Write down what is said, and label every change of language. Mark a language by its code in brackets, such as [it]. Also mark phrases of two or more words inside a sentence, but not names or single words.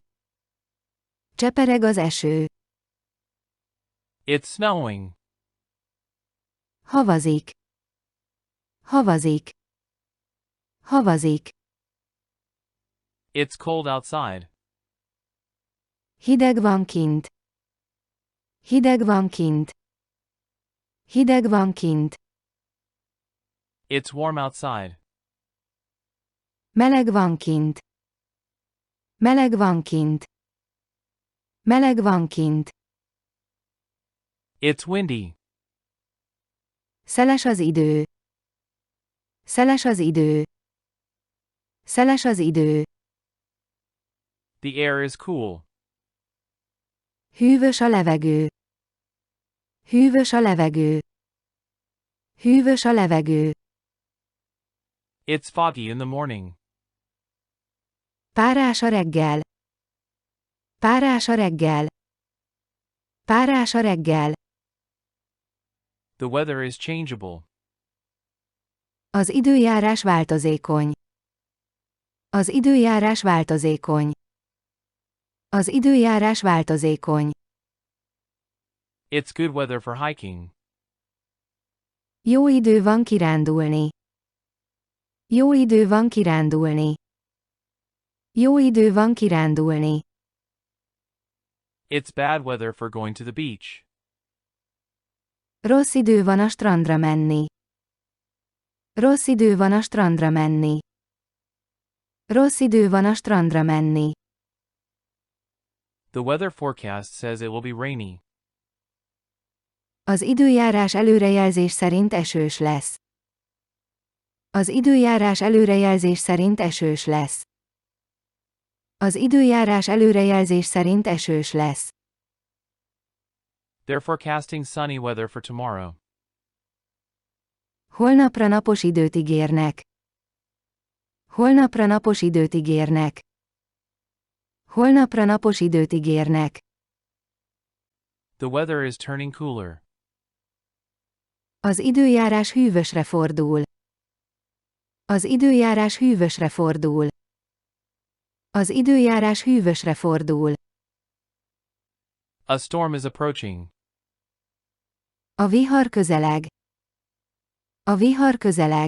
[hu] Csepereg az eső. [en] It's snowing. [hu] Havazik. Havazik. Havazik. [en] It's cold outside. [hu] Hideg van kint. Hideg van kint. Hideg van kint. [en] It's warm outside. [hu] Meleg van kint. Meleg van kint. Meleg van kint. [en] It's windy. [hu] Szeles az idő. Szeles az idő. Szeles az idő. [en] The air is cool. [hu] Hűvös a levegő. Hűvös a levegő. Hűvös a levegő. [en] It's foggy in the morning. [hu] Párás a reggel. Párás a reggel. Párás a reggel. [en] The weather is changeable. [hu] Az időjárás változékony. Az időjárás változékony. Az időjárás változékony. [en] It's good weather for hiking. [hu] Jó idő van kirándulni. Jó idő van kirándulni. Jó idő van kirándulni. [en] It's bad weather for going to the beach. [hu] Rossz idő van a strandra menni. Rossz idő van a strandra menni. Rossz idő van a strandra menni. [en] The weather forecast says it will be rainy. [hu] Az időjárás előrejelzés szerint esős lesz. Az időjárás előrejelzés szerint esős lesz. Az időjárás előrejelzés szerint esős lesz. [en] They're forecasting sunny weather for tomorrow. [hu] Holnapra napos időt ígérnek. Holnapra napos időt ígérnek. Holnapra napos időt ígérnek. [en] The weather is turning cooler. [hu] Az időjárás hűvösre fordul. Az időjárás hűvösre fordul. Az időjárás hűvösre fordul. [en] A storm is approaching. [hu] A vihar közeleg. A vihar közeleg.